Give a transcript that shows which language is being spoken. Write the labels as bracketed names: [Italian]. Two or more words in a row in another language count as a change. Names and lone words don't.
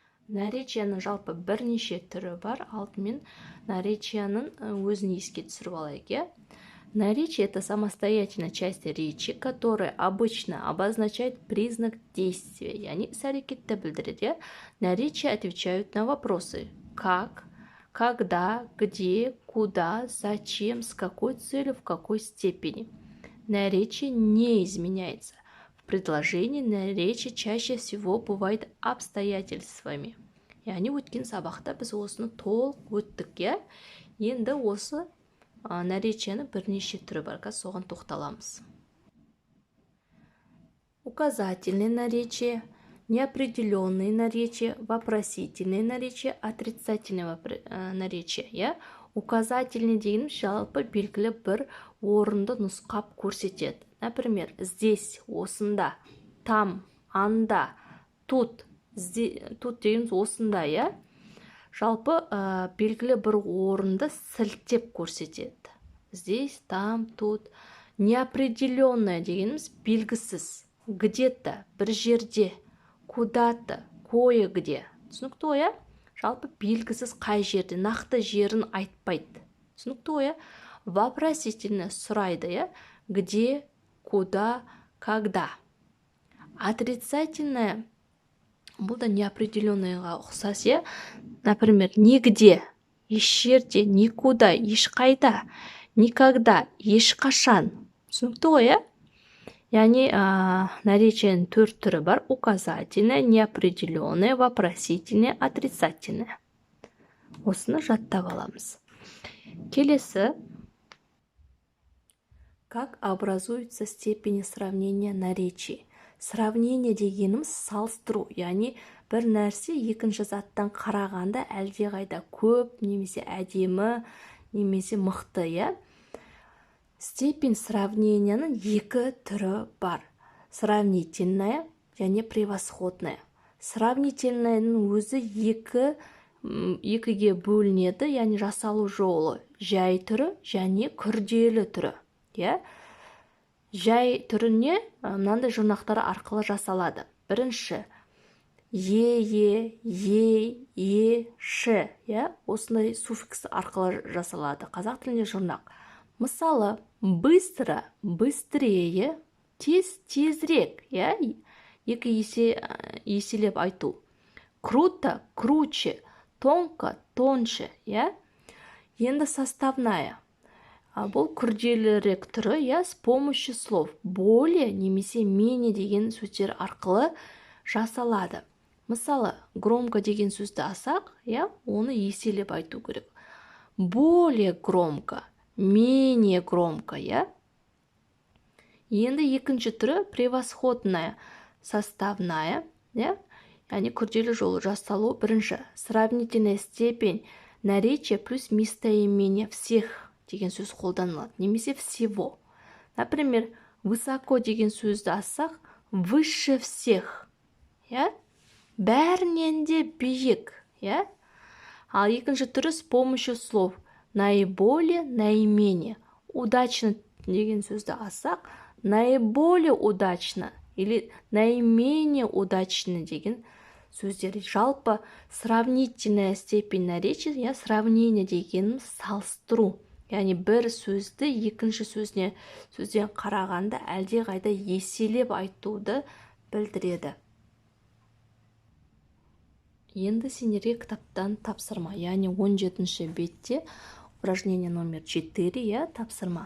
[Kazakh] Наречияның жалпы бірнеше түрі бар. Алдымен наречияның өзін еске түсіріп алайық, иә? [Russian] Наречие – это самостоятельная часть речи, которая обычно обозначает признак действия, [Kazakh] яғни іс-әрекетті білдіреді. [Russian] Наречия отвечают на вопросы как, когда, где, куда, зачем, с какой целью, в какой степени. Наречие не изменяется. В предложении наречие чаще всего бывает обстоятельствами. [Kazakh] Яғни өткен сабақта біз осыны толық өттік, иә? Енді осы наречияның бірнеше түрі бар, соған тоқталамыз. [Russian] Указательное наречие, неопределенные наречия, вопросительные наречия, отрицательное наречие, [Kazakh] иә? Указательный дегеніміз жалпы белгілі бір орынды нұсқап көрсетеді. [Russian] Например, здесь, [Kazakh] осында, там, анда, тут дегеніміз осында, иә? Жалпы белгілі бір орынды сілтеп көрсетеді. [Russian] Здесь, там, тут. Неопределенное [Kazakh] дегеніміз белгісіз. Где-то, бір жерде. [Russian] Куда-то, кое-где. [Kazakh] Түсінікті ғой, иә? Жалпы белгісіз қай жерде, нақты жерін айтпайды. Түсінікті ғой, иә? Вопросительно сұрайды, иә? [Russian] Где, куда, когда. Отрицательное, [Kazakh] бұл да неопределенныйға ұқсас, иә? [Russian] Например, нигде, [Kazakh] еш жерде, [Russian] никуда, ешқайда, никогда, ешқашан. [Kazakh] Түсінікті ғой, иә? Яғни наречияның төрт түрі бар: [Russian] указательное, неопределенное, вопросительное, отрицательное. [Kazakh] Осыны жаттап аламыз. Келесі. [Russian] Как образуются степени сравнения наречий? [Kazakh] Сравнение дегеніміз салыстыру, яғни бір нәрсе екінші заттан қарағанда әлдеқайда көп, немесе әдемі, немесе мықты, иә? [Russian] Степень сравненияның [Kazakh] екі түрі бар: сравнительная және превосходная. Сравнительныйның өзі екіге бөлінеді, яғни жасалу жолы жай түрі және күрделі түрі, иә? Жай түріне мынандай жұрнақтары арқылы жасалады. Бірінші ш, иә? Осындай суффикс арқылы жасалады. Қазақ тілінде жұрнақ. Мысалы, [Russian] быстро, быстрее, [Kazakh] тез, тезірек, иә? Екі еселеп айту. [Russian] Круто, круче, тонко, тоньше, [Kazakh] иә? Енді составная. Бұл күрделірек түрі, иә? [Russian] С помощью слов более [Kazakh] немесе менее деген сөздер арқылы жасалады. Мысалы, громко деген сөзді алсақ, иә? Оны еселеп айту керек. [Russian] Более громко, менее громко, [Kazakh] иә? Енді екінші түрі [Russian] превосходная, составная, [Kazakh] иә? Яғни күрделі жолы жасалу. Бірінші, [Russian] сравнительная степень наречия плюс местоимение всех [Kazakh] деген сөз қолданылады, немесе [Russian] всего. Например, высоко [Kazakh] деген сөзді алсақ, [Russian] выше всех, [Kazakh] иә? Бәрінен де биік, иә? Ал екінші түрі [Russian] с помощью слов наиболее, наименее. [Kazakh] Удачно деген сөзді алсақ, [Russian] наиболее удачно или наименее удачно [Kazakh] деген сөздер. [Russian] Жалпы сравнительная степень наречия, я сравнение [Kazakh] деген салыстыру. Яғни бір сөзді екінші сөзден қарағанда әлдеқайда еселеп айтуды білдіреді. Енді сендерге кітаптан тапсырма, яғни 17-ші бетте [Russian] упражнение номер 4, [Kazakh] иә, тапсырма.